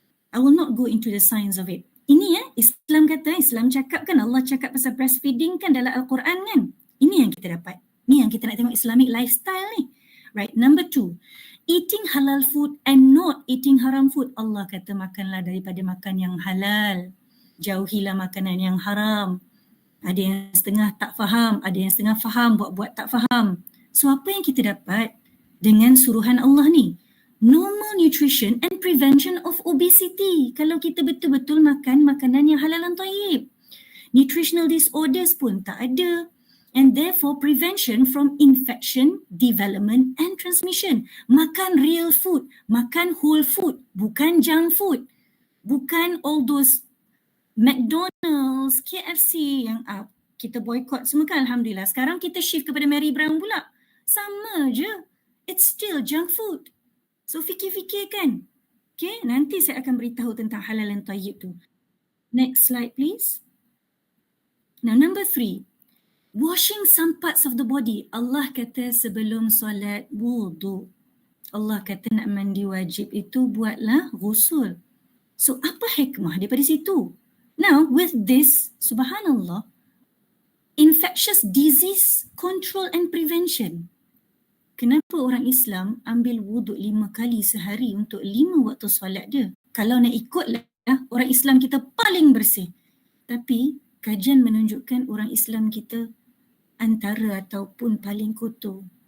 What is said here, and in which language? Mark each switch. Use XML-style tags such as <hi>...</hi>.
<en>I will not go into the science of it.</en> <ms>Ini Islam kata, Islam cakap kan, Allah cakap pasal breastfeeding kan dalam Al-Quran kan. Ini yang kita dapat. Ni yang kita nak tengok Islamic lifestyle ni.</ms> <en>Right, number 2, eating halal food and not eating haram food.</en> <ms>Allah kata makanlah daripada makan yang halal. Jauhilah makanan yang haram. Ada yang setengah tak faham, ada yang setengah faham, buat-buat tak faham. So apa yang kita dapat dengan suruhan Allah ni?</ms> <en>Normal nutrition and prevention of obesity.</en> <ms>Kalau kita betul-betul makan makanan yang halal dan thayyib.</ms> <en>Nutritional disorders</en> <ms>pun tak ada.</ms> <en>And therefore prevention from infection, development and transmission.</en> <ms>Makan real food, makan whole food, bukan junk food. Bukan all those McDonald's, KFC yang kita boycott semua kan, Alhamdulillah. Sekarang kita shift kepada Mary Brown pula. Sama je.</ms> <en>It's still junk food.</en> <ms>So fikir-fikir kan. Okay, nanti saya akan beritahu tentang halal dan thayyib tu.</ms> <en>Next slide please. Now number 3. Washing some parts of the body.</en> <ms>Allah kata sebelum solat wudu. Allah kata nak mandi wajib itu buatlah ghusul. So apa hikmah daripada situ?</ms> <en>Now with this, subhanallah, infectious disease control and prevention.</en> <ms>Kenapa orang Islam ambil wuduk 5 kali sehari untuk 5 waktu solat dia? Kalau nak ikutlah, orang Islam kita paling bersih. Tapi kajian menunjukkan orang Islam kita antara ataupun paling kotor.</ms>